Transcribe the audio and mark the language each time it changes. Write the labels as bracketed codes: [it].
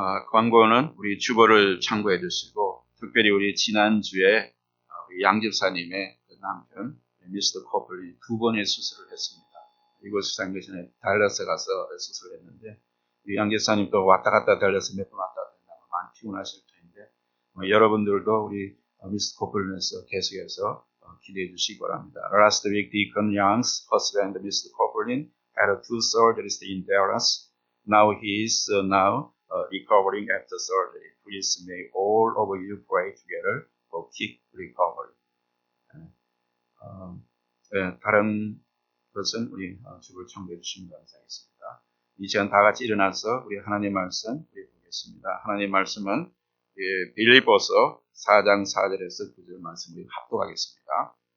[ko] 광고는 우리 주보를 참고해 주시고 특별히 우리 지난주에 우리 양 집사님의 남편 미스터 커플이 2번의 수술을 했습니다. 이곳 수술한 것이 달라스 가서 수술을 했는데 양 집사님도 왔다 갔다 달라스 몇 번 왔다 갔다 했다고 많이 피곤하실 텐데 여러분들도 우리 미스터 커플을 위해서 계속해서 기대해 주시기 바랍니다. [en] Last week, Deacon Young's husband, Mr. Copeland, had 2 surgeries in Dallas. Now he is recovering after surgery. Please may all of you pray together for quick recovery. [ko] 다른 것은 우리 주를 청구해 주시면 감사하겠습니다. 이 시간 다 같이 일어나서 우리 하나님 말씀 보겠습니다. 하나님 말씀은 빌립보서 4장 4절에서 9절 말씀 우리 합독하겠습니다.